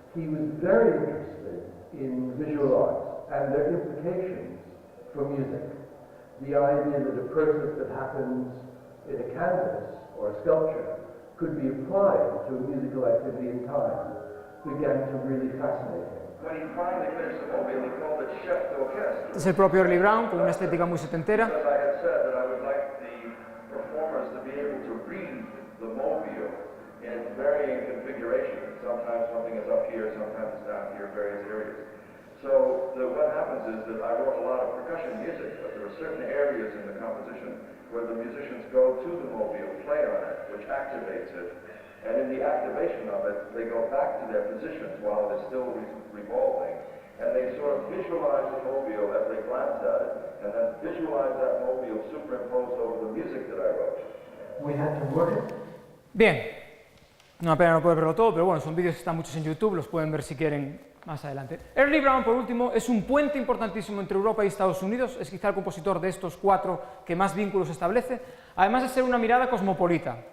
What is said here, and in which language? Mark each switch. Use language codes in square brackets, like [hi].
[en] He was very interested in visual arts and their implications for music. The idea that a process that happens in a canvas or a sculpture could be applied to a musical activity in time began to really fascinate him. When he finally finished the mobile, he called it chef d'orchestre. [es] Es el propio Early Brown, con una estética muy setentera. [en] Because I had said that I would like the performers to be able to read the mobile in varying configurations. Sometimes something is up here, sometimes it's down here, various areas. So what happens is that I wrote a lot of percussion music, but there are certain areas in the composition where the musicians go to the mobile, play on it, which activates it. And in the activation of it, they go back to their positions while it is still revolving. And they sort of visualize the mobile as they glance at it, and then visualize that mobile superimposed over the music that I wrote. We had to work it. [es] Bien, una pena no poder verlo todo, pero bueno, son vídeos que están muchos en YouTube, los pueden ver si quieren más adelante. Early Brown, por último, es un puente importantísimo entre Europa y Estados Unidos, es quizá el compositor de estos cuatro que más vínculos establece, además de ser una mirada cosmopolita.